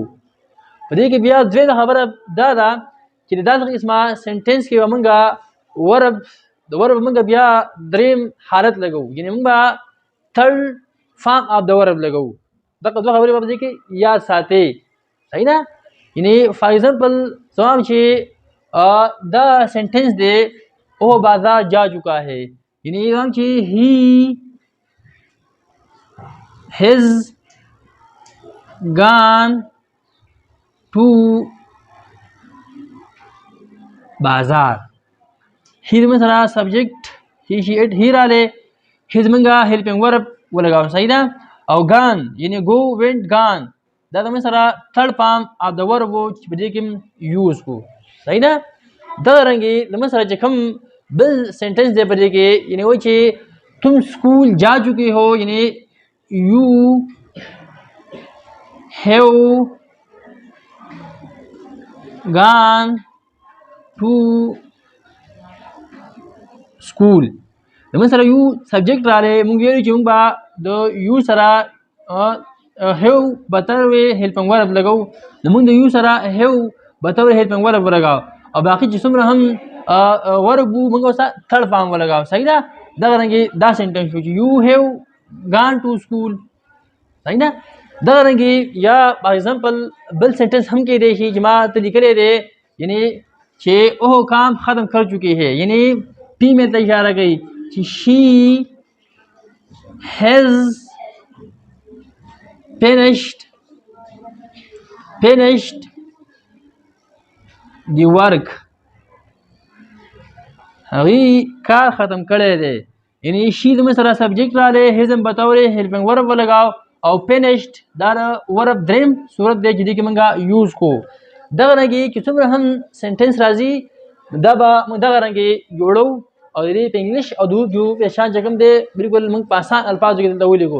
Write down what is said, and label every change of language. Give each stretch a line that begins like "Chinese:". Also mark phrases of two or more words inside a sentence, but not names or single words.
Pashto: په دې کې بیا دویمه خبره دا ده چې د داسې قسمه سنټنس کې به موږ ورب د ورب موږ بیا دریم حالت لګو. یعنی موږ به
English: third form of
Pashto: د ورب لګو. دغه دوه خبرې به په دې کې یاد ساتئ. صحیح ده. یعنی
English: for example
Pashto: زمام چې دا سنټنس دی او
Urdu: بازار جا چکا ہے.
Pashto: یعنی زمام چې
English: he has gone to bazaar.
Pashto: هی زموږ سره سبجیکټ هی، شي، اټ، هی رالی. هی زموږ
English: helping verb
Pashto: ولګاو. صحیح ده. او گان یعنی
English: go went gone
Pashto: دا زموږ سره
English: third form of
Pashto: د ورب و چې په دې کې یوز کو. صحیح ده. دغه رنګې زموږ سره چې کوم بل سنټنس دی په دې کې یعنی وایي چې
Urdu: تم اسکول جا چکے ہو.
English: یعنی you have gone to school.
Pashto: زموږ سره یو سبجیکټ رالی. موږ ویلو چې موږ به د یو سره هیو به طور
English: helping verb
Pashto: لګو. نو موږ د یو سره هیو به طور
English: helping verb
Pashto: ولګاو او باقي چې څومره هم ورب وو موږ ورسره
English: third form
Pashto: ولګاو. صحیح ده. دغه رنګې دا سنټنس شو چې
English: you have gone to school.
Pashto: صحیح ده. دغه رنګې یا
English: for example
Pashto: بل سنټنس هم کېدی شي چې ما ته لیکلی دی یعنی چې
Urdu: وہ کام ختم کر چکے ہیں.
Pashto: یعنی پی میں ته اشاره کوي چې
English: she has finished the work.
Pashto: هغې کار ختم کړی دی. یعنی شي زموږ سره سبجیکټ رالی. هیزم به طور
English: helping verb
Pashto: ولګاو او فینشډ دا د ورب دریم صورت دی چې دې کې موږ یوز کو. دغه رنګې چې څومره هم سنټنس راځي دا به موږ دغه رنګې جوړو او د دې په انګلیش او د اردو پہچان چې کوم دی بالکل موږ په اسان الفاظو کې دلته ولیکو.